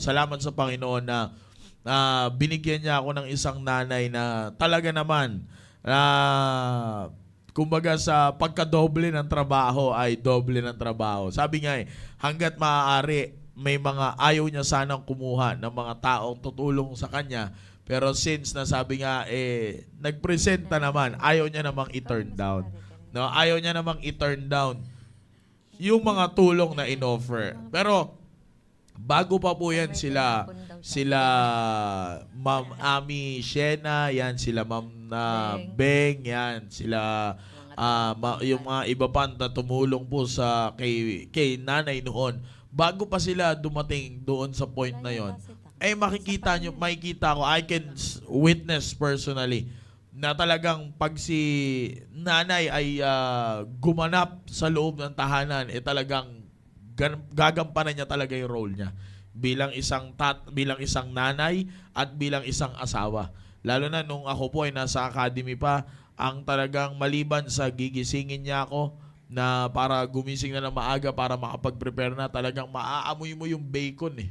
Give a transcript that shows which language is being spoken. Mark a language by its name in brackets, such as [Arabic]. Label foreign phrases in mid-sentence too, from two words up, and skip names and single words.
[Filipino] Salamat sa Panginoon na binigyan niya ako ng isang nanay na talaga naman, kumbaga sa pagkadoble ng trabaho ay doble ng trabaho. Sabi nga hanggat maaari, may mga ayaw niya sanang kumuha ng mga taong tutulong sa kanya. Pero since nasabi nga, nagpresenta naman, ayaw niya namang i- [English] turn down. [Filipino] No? Ayaw niya namang i- [English] turn down [Filipino] yung mga tulong na in-offer. Pero, bago pa po yan sila Ma'am Ami Shena, yan, sila Ma'am Beng, yan, sila yung mga iba pa na tumulong po kay nanay noon. Bago pa sila dumating doon sa point na yon, makikita ko, [English] I can witness personally [Filipino] na talagang pag si nanay ay gumanap sa loob ng tahanan, talagang gagampanan niya talaga yung role niya bilang isang nanay at bilang isang asawa. Lalo na nung ako po ay nasa academy pa, ang talagang maliban sa gigisingin niya ako, na para gumising na ng maaga para makapag-prepare na, talagang maaamoy mo yung bacon eh.